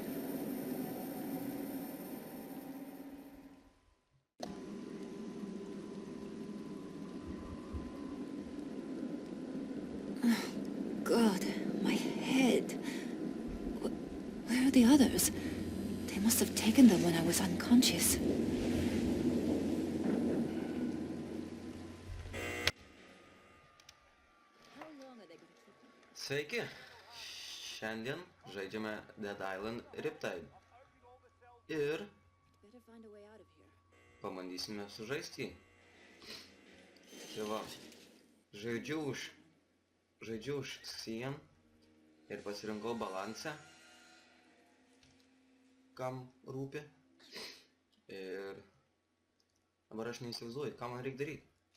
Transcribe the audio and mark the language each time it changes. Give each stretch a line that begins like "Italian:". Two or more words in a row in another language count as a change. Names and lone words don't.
English: God, my head. Where are the others? They must have taken them when I was unconscious.
Lithuanian: Sveiki! Šiandien žaidžiame Dead Island Riptide. Ir
English: Better find a way out of here.
Lithuanian: pabandysime sužaisti jį. Tai va, žaidžiu už Xian ir pasirinkau balansę, kam rūpi. Ir dabar aš neįsivaizduoju, ką man reikia daryti.